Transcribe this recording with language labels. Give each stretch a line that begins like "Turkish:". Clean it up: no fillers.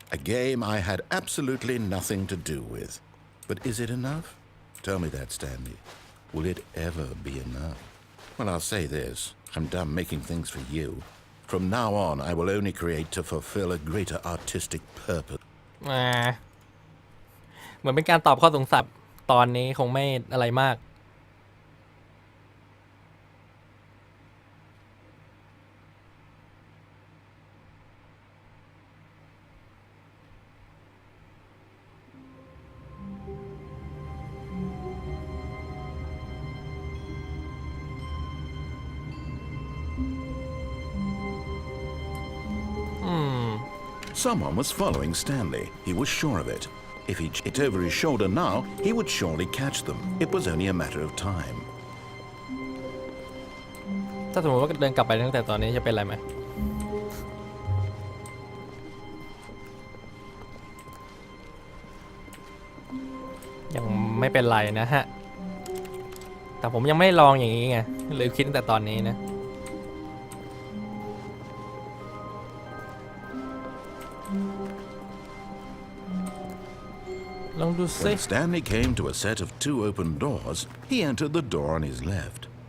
English: A game I had absolutely nothing to do with. But is it enough? Tell me that, Stanley. Will it ever be enough? Well, I'll say this. I'm done making things for you. From now on, I will only create to fulfill a greater artistic purpose.
Thai: เหมือนเป็นการตอบข้อสงสัยตอนนี้คงไม่อะไรมาก
English: Someone was following Stanley. He was sure of it. If he hit over his shoulder now, he would surely catch them. It was only a matter of time.
Thai: ถ้าสมมติว่าเดินกลับไปตั้งแต่ตอนนี้จะเป็นอะไรไหมยังไม่เป็นไรนะฮะแต่ผมยังไม่ลองอย่างนี้ไงเลยคิดตั้งแต่ตอนนี้นะลองดูซิ
English: When Stanley came to a set of 2 open doors, he entered the door on his left.